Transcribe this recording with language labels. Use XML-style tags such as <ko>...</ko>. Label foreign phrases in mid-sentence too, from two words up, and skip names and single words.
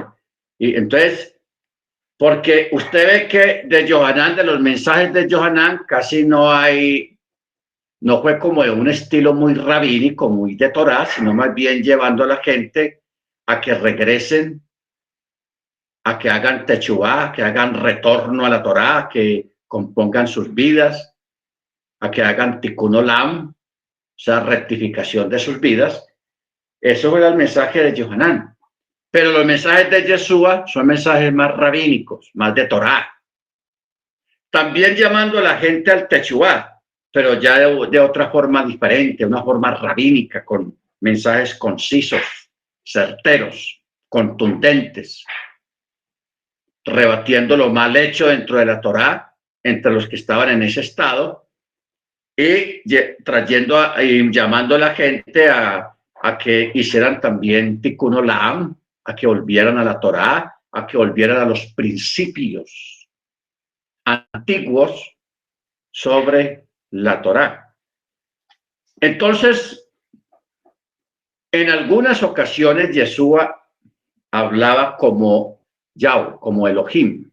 <es>Y entonces, porque usted ve que de Johanán, de los mensajes de Johanán, casi no hay, no fue como de un estilo muy rabínico, muy de Torá, sino más bien llevando a la gente a que regresen, a que hagan techubá, que hagan retorno a la Torá, que compongan sus vidas, a que hagan</es> <he>תיקון עולם,</he> <es>o sea, rectificación de sus vidas. Eso era el mensaje de Johanán. Pero los mensajes de Yeshua son mensajes más rabínicos, más de Torá. También llamando a la gente al techubá, pero ya de otra forma diferente, una forma rabínica, con mensajes concisos, certeros, contundentes, rebatiendo lo mal hecho dentro de la Torá, entre los que estaban en ese estado, y trayendo y llamando a la gente a que hicieran también</es> <he>תיקון עולם,</he> <es>a que volvieran a la Torá, a que volvieran a los principios antiguos sobre la Torá. Entonces, en algunas ocasiones Yeshua hablaba como Yahweh, como Elohim.</es>